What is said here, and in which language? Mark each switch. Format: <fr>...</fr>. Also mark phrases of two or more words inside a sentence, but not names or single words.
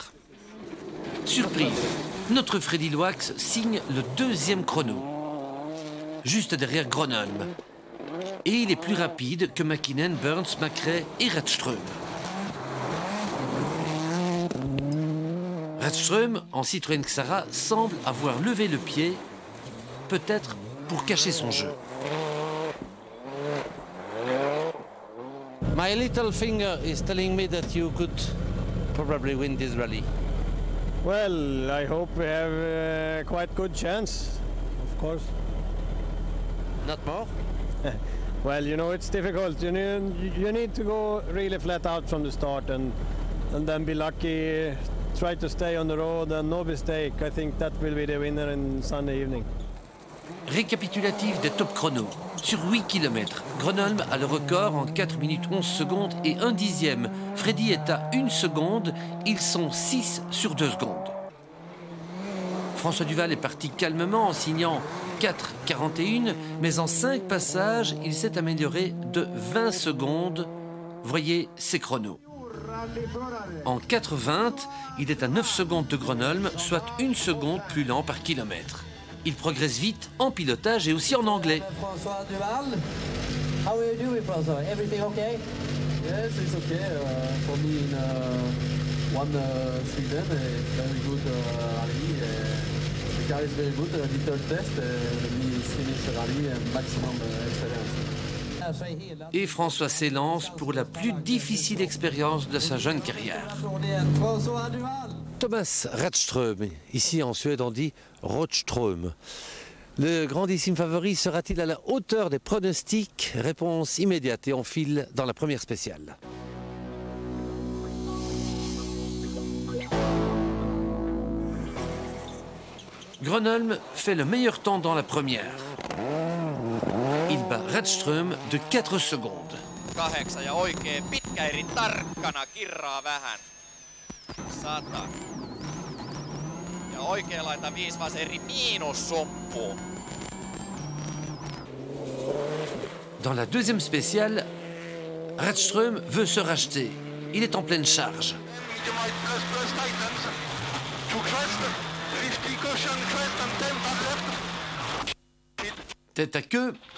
<fr>Surprise, notre Freddy Loax signe le 2e chrono, juste derrière Gronholm. Et il est plus rapide que McKinnon, Burns, McRae et Redström. Redström, en Citroën Xara, semble avoir levé le pied, peut-être pour cacher son jeu.</fr> <en>My little finger is telling me that you could probably win this rally. Well, I hope we have a quite good chance, of course. Not more? Well, you know, it's difficult. You need to go really flat out from the start and then be lucky, try to stay on the road and no mistake. I think that will be the winner in Sunday evening.</en> <fr>Récapitulatif des top chronos. Sur 8 km, Gronholm a le record en 4 minutes 11 secondes et 1 dixième. Freddy est à 1 seconde, ils sont 6 sur 2 secondes. François Duval est parti calmement en signant 4,41, mais en 5 passages, il s'est amélioré de 20 secondes. Voyez ses chronos. En 4,20, il est à 9 secondes de Gronholm, soit 1 seconde plus lent par kilomètre. Il progresse vite en pilotage et aussi en anglais. François Duval,</fr> <en>how are you doing, François? Everything okay? Yes, it's okay. For me in Sweden, very good rally. The car is very good. Little test, we finish rally and maximum experience.</en> <fr>Et François s'élance pour la plus difficile expérience de sa jeune carrière. François Duval. Thomas Rådström. Ici en Suède on dit Rådström. Le grandissime favori sera-t-il à la hauteur des pronostics? Réponse immédiate et on file dans la première spéciale. Gronholm fait le meilleur temps dans la première. Il bat Rådström de 4 secondes.</fr> <fi>8 ja oikein pitkä eri tarkkana kirraa vähän. 100. Ja oikea laita 5 vas eri miinussumppu.</fi> <fr>Dans la deuxième spéciale, Rådström veut se racheter. Il est en pleine charge. Tête à queue.</fr>